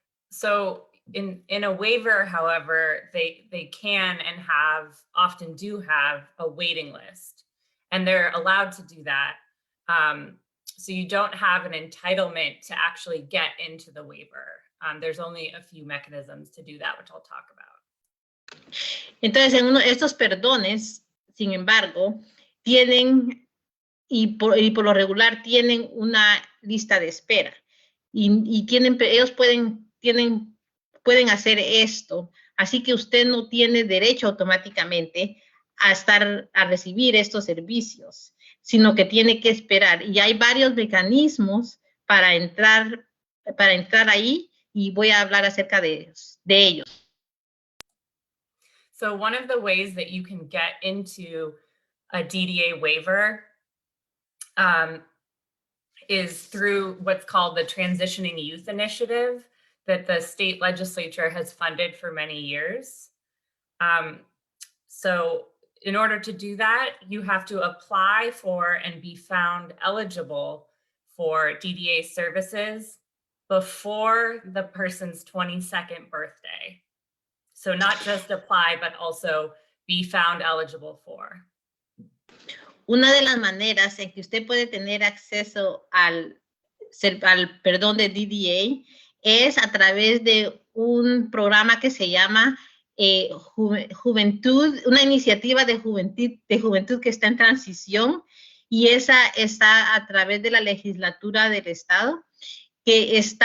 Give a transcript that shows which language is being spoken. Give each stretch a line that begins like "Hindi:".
English: So in a waiver, however, they can and often do have a waiting list, and they're allowed to do that. So you don't have an entitlement to actually get into the waiver. There's only a few mechanisms to do that, which I'll talk about.
Spanish: Entonces, estos perdones, sin embargo, tienen, y por lo regular, tienen una lista de espera. Y ellos pueden hacer esto. Así que usted no tiene derecho automáticamente a recibir estos servicios, sino que tiene que esperar. Y hay varios mecanismos para entrar ahí, y voy a hablar acerca de ellos.
English: So one of the ways that you can get into a DDA waiver is through what's called the Transitioning Youth Initiative that the state legislature has funded for many years. So in order to do that, you have to apply for and be found eligible for DDA services before the person's 22nd birthday. So not just apply, but also be found eligible for.
Spanish: Una de las maneras en que usted puede tener acceso al perdón de DDA es a través de un programa que se llama Juventud, una iniciativa de juventud que está en transición, y esa está a través de la legislatura del estado, que